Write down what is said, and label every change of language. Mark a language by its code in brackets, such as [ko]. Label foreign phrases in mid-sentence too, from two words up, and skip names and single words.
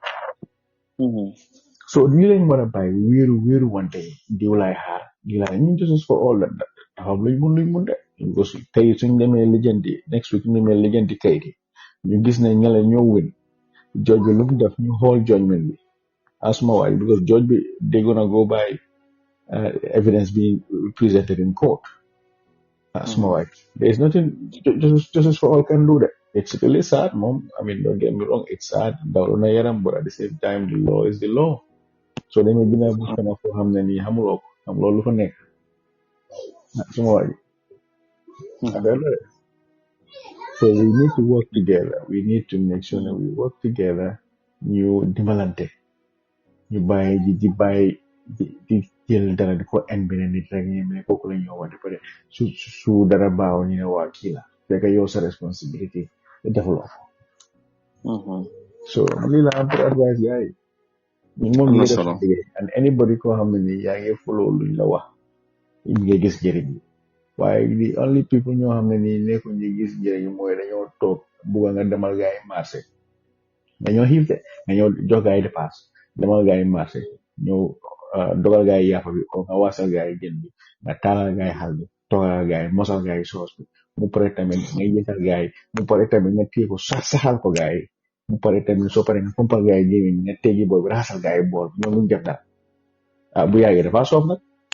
[wo] so lii lañ war a bàyyi wéeru wante diw laay xaar di laay ñun [en] justice for all [wo] that dafa am luñ mun de because tey suñ demee lijjanti [en] next week [wo] suñ demee lijjanti kayit yi ñu gis ne ñale ñoo win judge bi lu mu def ñu xool judgment bi asma waay because [en] judge bi they're gonna go by evidence being presented in court [wo] asma waay [en] there is nothing justice for all can do that it's really sad mom I mean don't get me wrong it's sad [wo] dawlu na yaram [en] but at the same time the law is the law so [wo] demee dina bu fena foo xam ne nii xamuloo ko xamuloo lu fa nekk asma waay [en] so we need to work together. We need to make sure that we work together. [wo] Ñu dimbalante. Ñu bàyyi di jël dara di ko en beneen nit rek ñu ne kooku la ñoo wante [fr] peut être [wo] su dara baaw ñu ne waa kii la fekk yow sa responsibility defuloo so lii la am pour advice gars yi moom ñu def liggéey [en] and anybody [wo] koo xam [en] ne ni yaa ngi follow [wo] luñ la wax ñu ngi gis njëriñ bi waaye [en] the only people [wo] ñoo xam ne ni nekkuñ ñu gis njëriñ mooy dañoo toog bugga nga demal gars yi marché dañoo xiif de nga ñëw jox gars yi dépasse demal gars yi marché ñëw dogal gars yi yàpp bi ko nga wasal gars yi jën bi nga taalal gars yi xal bi toogal gars yi mosal gars yi soos bi mu pare tamit nga yëkkal gars yi mu pare tamit nga téye ko saxal ko gars yi mu pare tamit soo pare nga pompal gars yi gémmiñ nga teggi bool bi raxasal gars yi bool ñoom luñ def daal bu yàggee dafa soof nag